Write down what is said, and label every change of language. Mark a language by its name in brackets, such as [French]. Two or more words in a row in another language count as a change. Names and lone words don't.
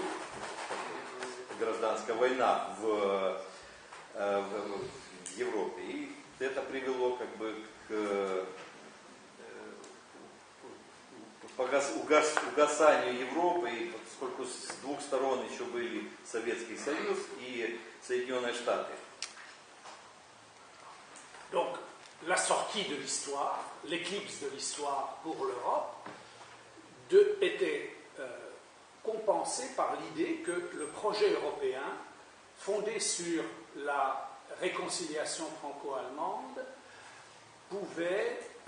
[Russian] Гражданская война в Европе. И это привело как бы к угасанию Европы, и поскольку с двух сторон еще были Советский Союз и Соединенные Штаты. [French] Donc, la sortie de l'histoire, l'éclipse de l'histoire pour l'Europe, était compensée par l'idée que le projet européen, fondé sur la réconciliation franco-allemande, pouvait